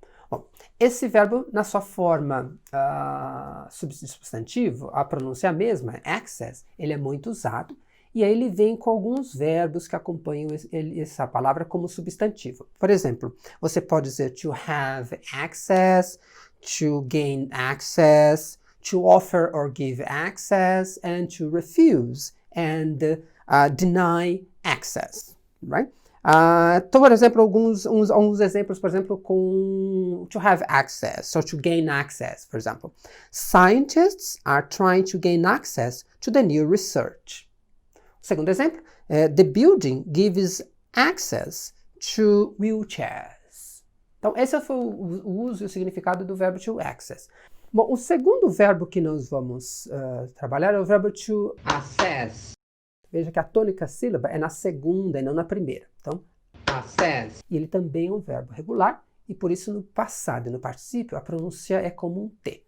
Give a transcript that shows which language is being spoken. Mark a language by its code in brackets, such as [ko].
[pt] Bom, esse verbo, na sua forma substantivo, a pronúncia é a mesma, access, ele é muito usado, e aí ele vem com alguns verbos que acompanham essa palavra como substantivo. Por exemplo, você pode dizer [en] to have access, to gain access, to offer or give access, and to refuse and deny access, right? [pt] Então, por exemplo, alguns exemplos, por exemplo, com [en] to have access, or to gain access, [pt] por exemplo. [en] Scientists are trying to gain access to the new research. [pt] Segundo exemplo, [en] the building gives access to wheelchairs. [pt] Então, esse foi o uso e o significado do verbo to access. Bom, o segundo verbo que nós vamos trabalhar é o verbo to assess. Veja que a tônica sílaba é na segunda e não na primeira. Então, assess. E ele também é um verbo regular, e por isso no passado e no particípio a pronúncia é como um T.